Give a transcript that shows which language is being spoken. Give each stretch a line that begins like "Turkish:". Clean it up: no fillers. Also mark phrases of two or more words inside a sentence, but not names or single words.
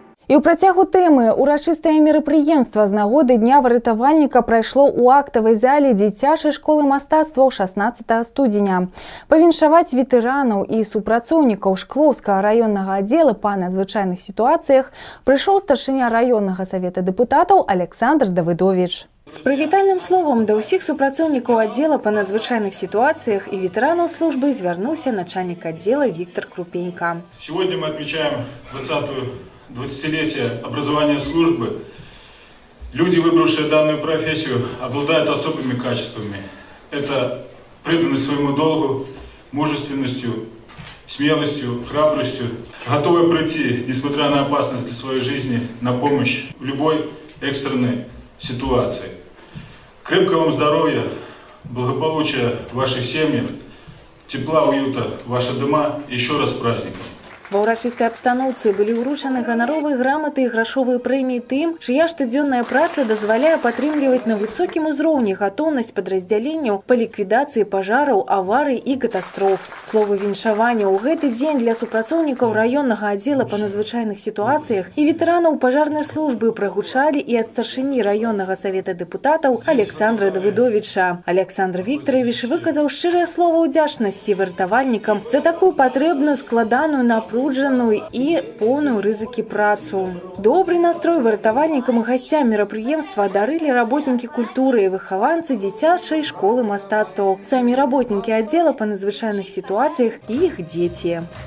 Belarusian: І ў працягу тэмы урачыстае мерапрыемства з нагоды Дня выратавальніка прайшло ў актавай зале дзіцячай школы мастацтваў 16 студзеня. Павіншаваць ветэранаў і супрацоўнікаў Шклоўскага раённага аддзела па надзвычайных сітуацыях прыйшоў старшыня раённага савета дэпутатаў Александр Давыдович. С прывітальным словом да ўсіх супрацоўнікаў аддзела па надзвычайных
Russian: ситуациях и ветеранов службы
Belarusian: звярнуўся
Russian: начальник отдела Виктор Крупенько. Сегодня мы отмечаем 20-летие образования службы. Люди, выбравшие данную профессию, обладают особыми качествами. Это преданность своему долгу, мужественностью, смелостью, храбростью, готовы прийти, несмотря на опасность для своей жизни, на помощь в любой экстренной ситуации. Крепкого вам здоровья, благополучия в ваших семьях, тепла, уюта в ваши дома. Еще раз с праздником.
Belarusian: Ва ўрачыстай абстаноўцы былі ўручаны ганаровыя граматы і грашовыя прэміі тым, чыя штодзённая праца дазваляе падтрымліваць на высокім узроўні гатоўнасць падраздзяленняў па ліквідацыі пажараў, аварый і катастроф. Словы віншавання ў гэты дзень для супрацоўнікаў раённага аддзела па надзвычайных сітуацыях і ветэранаў пажарнай службы прагучалі і ад старшыні раённага савета дэпутатаў Александра Давыдовича. Александр Викторович выказаў шчырыя словы ўдзячнасці выратавальнікам за такую патрэбную, складаную, напружаную
Russian: и полную
Belarusian: рызыкі працу. Добрый настрой выратавальнікам і гасцям мерапрыемства дарылі работнікі культуры і выхаванцы дзіцячай школы мастацтваў, самі работнікі аддзела па надзвычайных сітуацыях і іх дзеці.